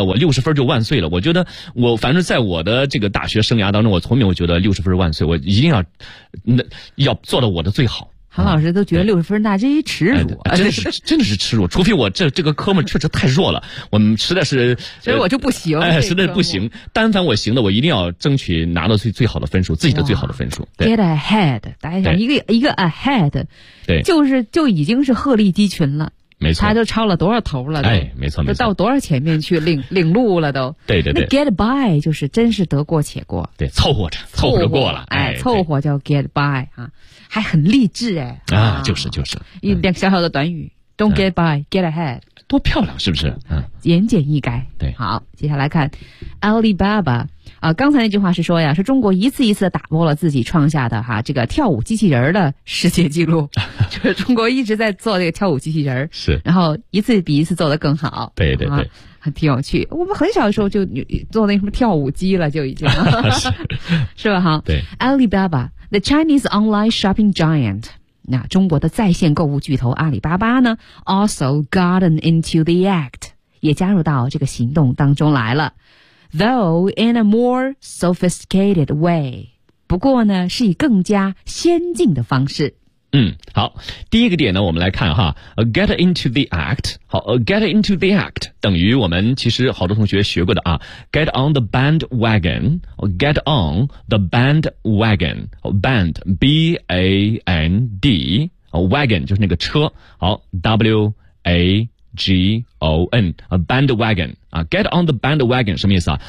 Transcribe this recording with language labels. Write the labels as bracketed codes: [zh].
[zh] 我60分就万岁了。我觉得我反正在我的这个大学生涯当中，我从没有觉得60分万岁，我一定要要做到我的最好。韩老师都觉得60分那这一耻辱、真的是耻辱，除非我这个科目确实太弱了，我们实在是，所以我就不行，实在是不行。但凡我行的，我一定要争取拿到最好的分数，自己的最好的分数。 [en] Get ahead， [zh] 大家想一个 ahead，对，就已经是鹤立鸡群了。没错，他都超了多少头了？哎，没错，都到多少前面去领路了都？对对对，那 get by 就是真是得过且过，对，凑合着，凑合着过了，凑合叫 get by 啊，还很励志哎。啊，就是，一点小小的短语 ， [en] don't get by, get ahead， [zh] 多漂亮，是不是？嗯，言简意赅。对，好，接下来看 Alibaba。刚才那句话是说呀，是中国一次一次打破了自己创下的哈这个跳舞机器人的世界纪录，就是中国一直在做这个跳舞机器人，是，然后一次比一次做得更好，对对对，很挺有趣。我们很小的时候就做那什么跳舞机了，就已经是吧？哈，对 [en] ，Alibaba, the Chinese online shopping giant， [zh] 那中国的在线购物巨头阿里巴巴呢 [en] ，also gotten into the act， [zh] 也加入到这个行动当中来了。 [en] Though in a more sophisticated way， [zh] 不过呢，是以更加先进的方式。嗯，好，第一个点呢，我们来看哈 ，get into the act。好 ，get into the act 等于我们其实好多同学学过的啊 ， [en] get on the bandwagon， [zh] get on the bandwagon， band b a n d， wagon 就是那个车，好 ，w a。 [en] G-O-N, a bandwagon, get on the bandwagon, [zh] 什么意思啊？